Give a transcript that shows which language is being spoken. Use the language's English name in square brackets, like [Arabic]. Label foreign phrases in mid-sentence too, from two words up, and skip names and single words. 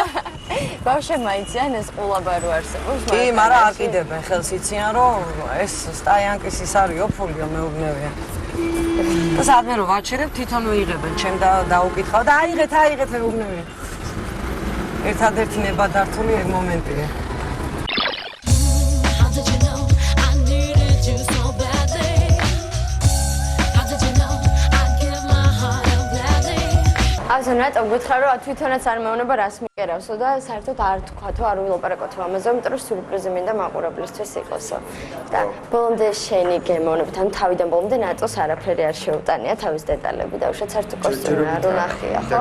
[Georgian] ბავშვებმა იციან ეს ყულობა რო არსებობს? კი, მაგრამ არ კიდებენ ხელს იციან რომ ეს სტაიანკის ის არის ოფოლიო მეუბნებიან. და სადმე რომ ვაჩერებ თვითონ ვიღებენ ჩემ დაუკითხავ და აიღეთ მეუბნებიან. ერთადერთი ნებადართული ეგ მომენტია. [English] How did you know I needed you so badly? How did you know I'd give my heart out gladly? [Georgian] ასე ნატო გითხრა რომ თვითონაც არ მეუბნება რას მიყერავსო და საერთოდ არ თქვათო არ ვილაპარაკოთო ამაზე, იმიტომ რომ სიურპრიზი მინდა მაყურებლისთვის იყოსო. და ბოლომდე შენი გემოვნებით, ან თავიდან ბოლომდე ნატოს არაფერი არ შეუტანია თავის დეტალები და უშუალოდ საერთოდ კოსტუმი არ უნახია, ხო?